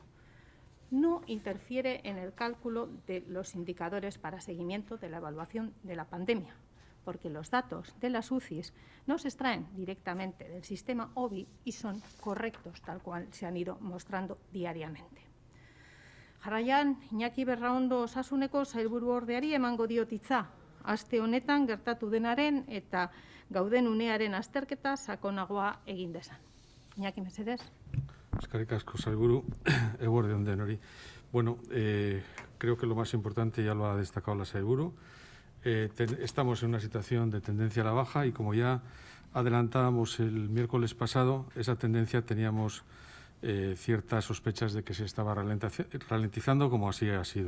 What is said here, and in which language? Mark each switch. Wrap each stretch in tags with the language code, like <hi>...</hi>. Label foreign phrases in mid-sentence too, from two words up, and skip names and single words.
<es>No interfiere en el cálculo de los indicadores para seguimiento de la evaluación de la pandemia, porque los datos de las UCIs no se extraen directamente del sistema OBI y son correctos, tal cual se han ido mostrando diariamente.</es> <eu>Jarraian, Iñaki Berraondo Osasuneko sailburuordeari emango diot hitza. Aste honetan gertatu denaren eta gauden unearen azterketa sakonagoa egin dezan. Iñaki, mesedez. Eskerrik asko, sailburu, eguerdi on denori. Bueno,</eu> <es>creo que lo más importante ya lo ha destacado la sailburu. Estamos en una situación de tendencia a la baja y como ya adelantábamos el miércoles pasado, esa tendencia teníamos ciertas sospechas de que se estaba ralentizando, como así ha sido.</es>